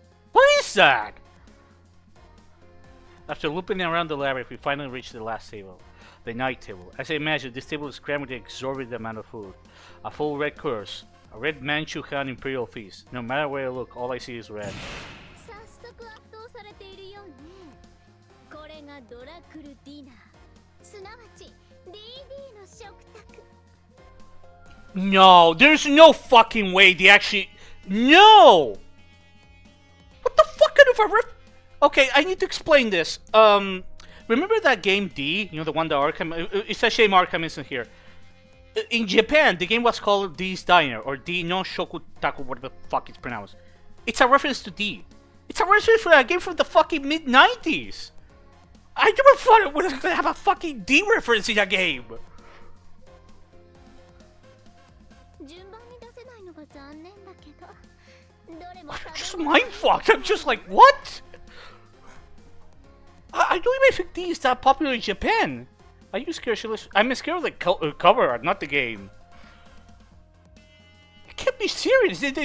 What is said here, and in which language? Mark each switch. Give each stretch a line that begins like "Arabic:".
English: What is that? After looping around the labyrinth, we finally reach the last table. The night table. As I imagine, this table is crammed with an exorbitant amount of food. A full red course. A red Manchu Han Imperial feast. No matter where I look, all I see is red.
Japanese: 早速圧倒されているようね。これがドラクルディナー、すなわち DD の食卓。
English: No, there's no fucking way they actually... No! What the fuck kind of a rip... Okay, I need to explain this. Remember that game D? You know, the one that Arkham... It's a shame Arkham isn't here. In Japan, the game was called D's Diner, or D no Shokutaku, whatever the fuck it's pronounced. It's a reference to D. It's a reference for a game from the fucking mid-90s! I never thought it was gonna have a fucking D reference in a game!
Japanese: 順番に出せないのが残念だけど、どれも
English: Just mindfucked. I'm just like, what? I don't even think D is that popular in Japan. Are you scared shitless? I'm scared of the cover art, not the game. I can't be serious.